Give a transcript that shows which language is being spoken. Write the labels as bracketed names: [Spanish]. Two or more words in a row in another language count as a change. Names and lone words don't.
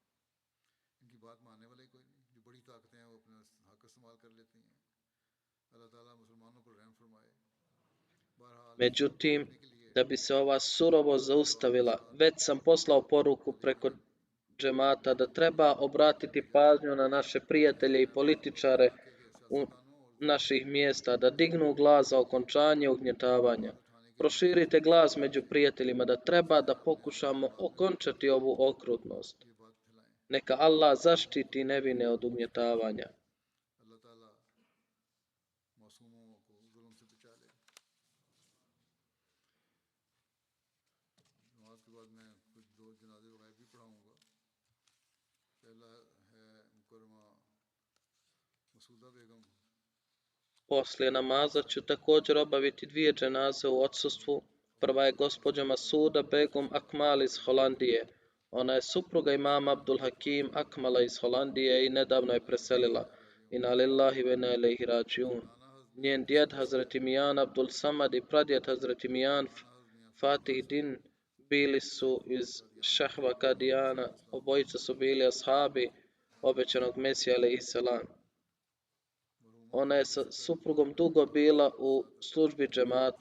[Bosnian] Međutim, da bi se ova surovost zaustavila, već sam poslao poruku preko džemata da treba obratiti pažnju na naše prijatelje i političare u naših mjesta, da dignu glas za okončanje ugnjetavanja. Proširite glas među prijateljima da treba da pokušamo okončati ovu okrutnost. Neka Allah zaštiti nevine od ugnjetavanja. [Urdu] اللہ تعالیٰ معصوموں کو ظلم سے بچا لے. نماز کے بعد میں کچھ دو جنازے غائب بھی پڑھاؤں گا. پہلا ہے مکرمہ مسعودہ بیگم. [Bosnian] Poslije namaza ću također obaviti 2 dženaze u odsustvu. Prva je gospođa Masuda Begum Akmal iz Holandije. Ona je supruga imama Abdul Hakim Akmala iz Holandije i nedavno je preselila. [Arabic] إنا لله وإنا إليه راجعون. [Bosnian] Njen djed Hazreti Mijan Abdul Samad i pradjed Hazreti Mijan Fatih Din bili su iz Šehva Kadijana. Obojica su bili ashabi obećanog Mesija [Arabic] عليه السلام. [Bosnian] Ona je sa suprugom dugo bila u službi džematu.